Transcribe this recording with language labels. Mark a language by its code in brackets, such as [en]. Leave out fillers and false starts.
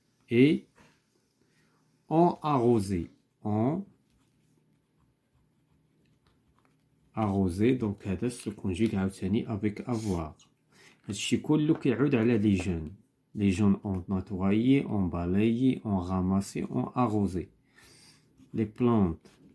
[fr] et on arrosé on arrosé donc [ar] هذا [fr] se conjugue [ar] عاوتاني [fr] avec avoir. [ar] هادشي كله كيعود على [fr] les jeunes. Les jeunes ont nettoyé, ont balayé, ont ramassé, ont arrosé. Les plantes.